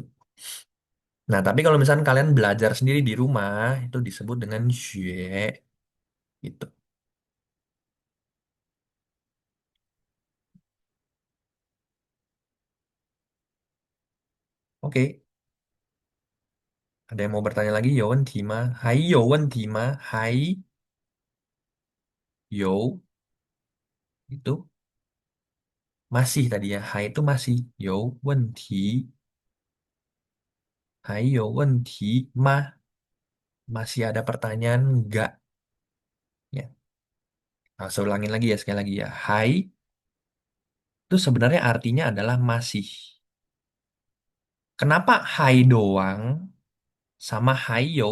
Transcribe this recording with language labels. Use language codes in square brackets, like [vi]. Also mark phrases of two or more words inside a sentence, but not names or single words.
[id] Nah, tapi kalau misalnya kalian belajar sendiri di rumah, itu disebut dengan xue. Gitu. Oke, ada yang mau bertanya lagi? [zh] 有问题吗？还有问题吗？还有 [id] itu masih tadi ya. Hai itu masih. [zh] 有问题。还有问题吗? [id] Masih ada pertanyaan enggak? Ya. Nah, saya ulangin lagi ya sekali lagi ya. Hai itu sebenarnya artinya adalah masih. Kenapa hai doang sama [zh] 还有?